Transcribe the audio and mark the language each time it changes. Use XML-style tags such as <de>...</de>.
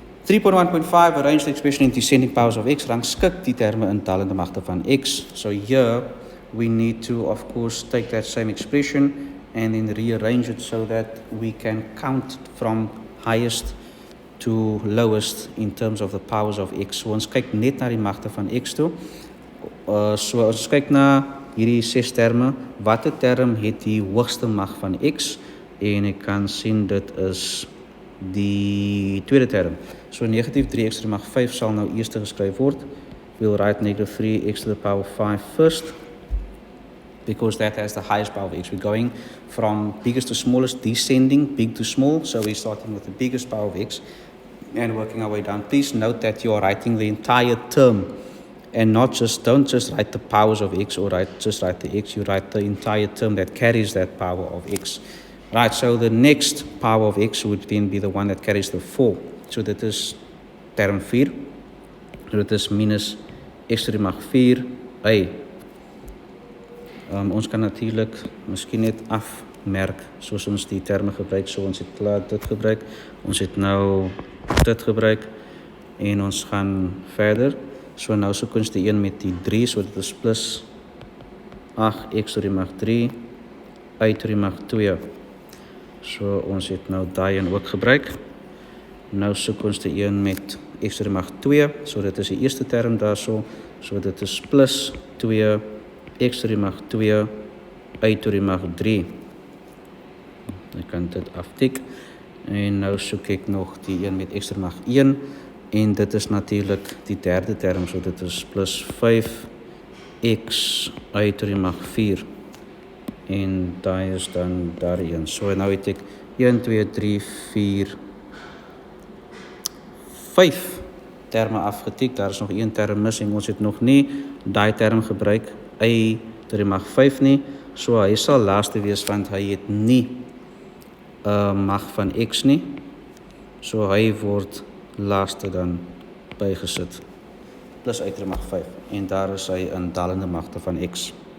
<en>3.1.5, arrange the expression in descending powers of x.</en> <af>Rangskik die terme in tellende magte van x.</af> <en>So here we need to, of course, take that same expression and then rearrange it so that we can count from highest to lowest in terms of the powers of x.</en> <af>So ons kyk net na die magte van x toe. So ons kyk na hierdie 6 terme. Watter term het die hoogste mag van x? En ek kan sien dit is die tweede term. So negatief 3x</af> <en>to the</en> <af>mag 5 sal nou eerste geskryf word.</af> <en>We'll write negative 3x to the power 5 first, because that has the highest power of x. We're going from biggest to smallest, descending, big to small. So we're starting with the biggest power of x and working our way down. Please note that you are writing the entire term and don't just write the powers of x or just write the x. You write the entire term that carries that power of x. Right, so the next power of x would then be the one that carries the 4. So that is term 4. So that is minus x to the mag 4a.</en> <af>Ons kan natuurlijk miskien net afmerk soos ons die terme gebruik. So ons het klaar dit gebruik. Ons het nou dit gebruik. En ons gaan verder. So nou soek ons die een met die 3, so dit is plus 8x tot die mag 3 y tot die mag 2. So ons het nou daai een ook gebruik. Nou soek ons die een met x tot die mag 2, so dit is die eerste term daarso. So dit is plus 2 x tot die mag 2 y tot die mag 3. Ek kan dit aftik. En nou soek ek nog die een met x tot die mag 1 en dit is natuurlik die derde term, so dit is plus 5x y tot die mag 4. En daai is dan daar een. So nou het ek 1, 2, 3, 4, 5 terme afgetik. Daar is nog een term mis en ons het nog nie daai term gebruik, y tot die mag 5 nie. So hy sal laaste wees want hy het nie mag van x nie. So hy word laaste dan bygesit. Plus y tot die mag 5. En daar is hy in dalende magte van x.</af>